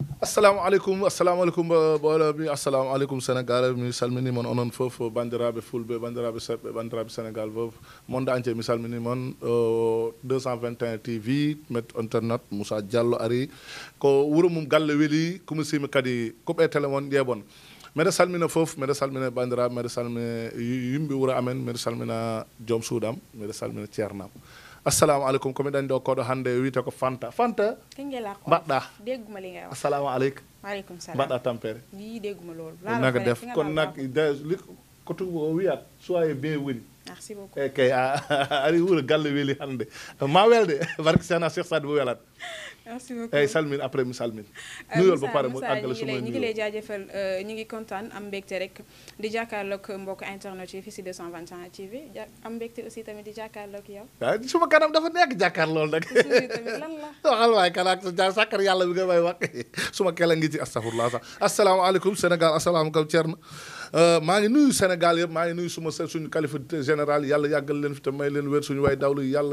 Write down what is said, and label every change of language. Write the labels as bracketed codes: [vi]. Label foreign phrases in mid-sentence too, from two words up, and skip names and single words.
[ar] السلام عليكم [ff] bola mi [ar] السلام عليكم [ff] Sénégal mi salmini mon onon fof bandiraɓe fulɓe bandiraɓe seɓɓe bandiraɓe Sénégal fof [fr] monde entier [ff] mi salmini mon 221 TV met internet Moussa Diallo ari ko wuro mum Gallé Wélli komi simi kadi kuɓe télé mon ƴeɓon mbeɗa salmina fof mbeɗa salmina bandiraɓe mbeɗa salmina yimɓe wuuro amen mbeɗa salmina joom suudam mbeɗa salmina ceernam [ar] السلام عليكم [ff] komi ɗanɗo koɗo hannde wiyete ko fanta mbaɗɗa [wo] dégguma li ngay wax [ar] السلام عليكم وعليكم السلام [ff] mbaɗɗa tampere [wo] yii dégguma loolu naga def kon nag ko tuba o wiyat [fr] soyez bienvenue merci beaucoup [ff] kay ari wuuro Gallé Wélli hannde ma welde barke Seydina Cheikh Sadou bo welat [fr] merci beaucoup [wo] eyi salmin après mi salmin nuyol ba pare mo àggale suma ñu ngi lay jaajëfal ñu ngi kontaan am mbégte rek di jàkkaarloog mbokk internet yi fii si 221 TV am mbégte aussi tamit di jàkkaarloog yow waaw suma kanam dafa nekk jàkkaarlool nag tamit lan la waxal waay kanaak sa sàkkar yàlla bi nga may wax suma kela ngi ci astafurlah sax asalaamaaleykum Sénégal asalaamaaleykum Thierno maa ngi nuyu Sénégal yëpp maa ngi nuyu suñu kalifa général yàlla yàggal leen fi te may leen wér suñu way dawlu yàlla